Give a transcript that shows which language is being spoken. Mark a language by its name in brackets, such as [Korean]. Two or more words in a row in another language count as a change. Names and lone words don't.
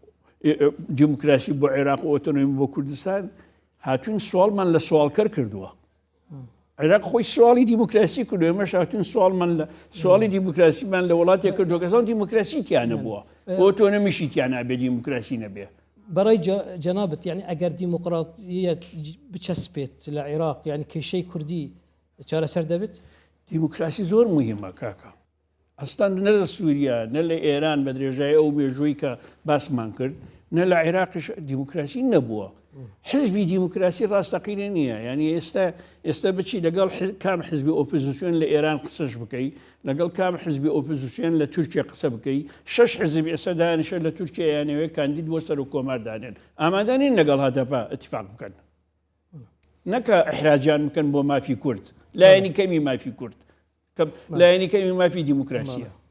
[Central Kurdish] دیموکراسی بۆ عێراق و ئۆتۆنۆمی بۆ کوردستان هاتوون سوالمان لە سوالکەر کردووە عێراق خۆی سوالی دیموکراسی کردو ئێمەش هاتوون سوالی دیموکراسیمان لە وڵاتێک کردو کەسان دیموکراسی تیانە بووە ئۆتۆنۆمیشی تیانە بێ دیموکراسی نەبێ [Persian] برای جنابت [Central Kurdish] يعني اگر ديمقراطيه بچسبێت لە عێراق يعني کێشەی کوردی چارەسەر دەبێت دیموکراسی زۆر مهمە کاکە ئەستان نە لە سووریا نە لە ئێران بە درێژایی ئەو مێژووی کە باسمان کرد نە لە عێراقش دیموکراسی نەبووە حزبی دیموکراسی ڕاستەقینە نییە ینی ئێستا بچی لەگەڵ کام حزبی ئۆپۆزیسیۆن لە ئێران قسەش بکەی لەگەڵ کام حزبی ئۆپۆزیسیۆن لە تورکیا قسە بکەی 6 حزبی ئێستا دانیشە لە تورکیا یانەوەی کاندید بۆ سەر و کۆماردانێن ئامادانین لەگەڵ هاتەپا ئەتیفاق بکەن نەکە ئەحراجیان بکەن بۆ مافی کورد لایەنی کەمی مافی کورد لایەنی کەمی مافی دیموکراسیە